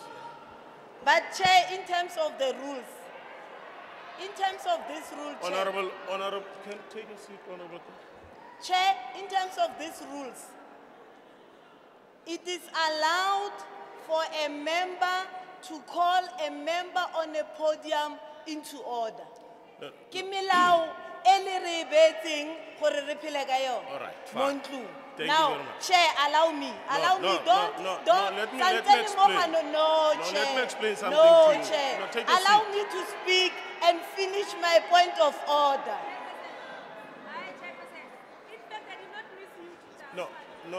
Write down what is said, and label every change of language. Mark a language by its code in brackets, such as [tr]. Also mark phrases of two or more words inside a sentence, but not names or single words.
[en] But Chair, in terms of the rules, in terms of this rule, Chair, Honorable, can you take a seat, Honorable? Chair, in terms of these rules, it is allowed for a member to call a member on a podium into order. [tn] Ke melao e le re beetseng gore re phele ka yona. [en] All right, [tn] Mo [en] fine. [tn] ntlong. [en] Thank you Now, very much. Chair, allow me. Allow me. Don't. let me [tn] Santsane [en] explain. Mogano, no, No, Chair. let me explain something No, to you. Chair. No, take a Allow seat. me to speak and finish my point of order. No.